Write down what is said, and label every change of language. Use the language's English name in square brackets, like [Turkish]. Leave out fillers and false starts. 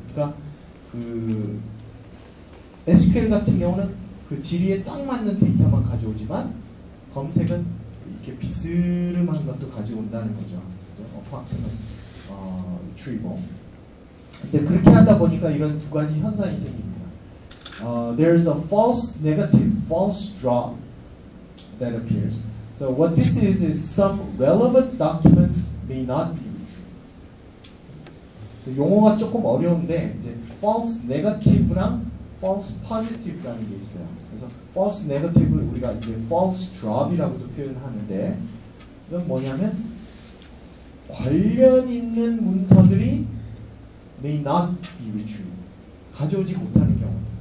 [Korean] 그러니까 그 SQL 같은 경우는 그 지리에 딱 맞는 데이터만 가져오지만 검색은 이렇게 비스름한 것도 가져온다는 거죠. [English] approximate retrieval. [Korean] 근데 그렇게 하다 보니까 이런 두 가지 현상이 생깁니다. [English] There's a false negative, false drop that appears. So what this is some relevant documents may not be retrieved. [Korean] So 용어가 조금 어려운데 이제 false negative랑 false positive라는 게 있어요. 그래서 false negative를 우리가 이제 false drop이라고도 표현하는데 이건 뭐냐면 관련 있는 문서들이 [English] may not be retrieved. [Korean] 가져오지 못하는 경우.